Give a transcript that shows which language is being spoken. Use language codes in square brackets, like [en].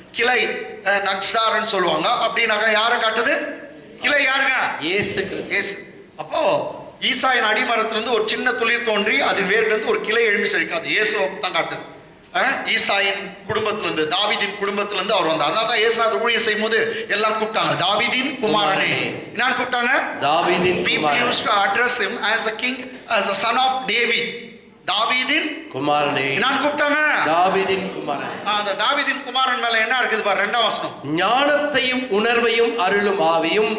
[ta] கிளை நக்சாரன்னு சொல்லுவாங்க. அப்படின்னாக்கா யாரை காட்டுது? கிளை யாருங்க? இயேசு. அப்போ ஈசாயின் அடிமரத்திலிருந்து ஒரு சின்ன துளிர் தோன்றி அது வேர்லேருந்து ஒரு கிளை எழும்பி செழிக்காது. இயேசு தான் காட்டுது. ஈசாயின் குடும்பத்திலிருந்து, தாவீதின் குடும்பத்திலிருந்து அவர் வந்தார். அதனால தான் இயேசு அது ஊழியம் செய்யும் போது எல்லாம் கூப்பிட்டாங்க, தாவீதின் குமாரனே. என்ன கூப்பிட்டாங்க? தாவீதின் குமாரன். [en] People used to address him as the king, as the son of David. [ta] தாவீதின் குமாரனே. என்ன கூப்பிட்டாங்க? தாவீதின் குமாரன். அந்த தாவீதின் குமாரன் மேல என்ன இருக்குது பாரு, 2ஆம் வசனம். ஞானத்தையும் உணர்வையும் அருளும் ஆவியும்.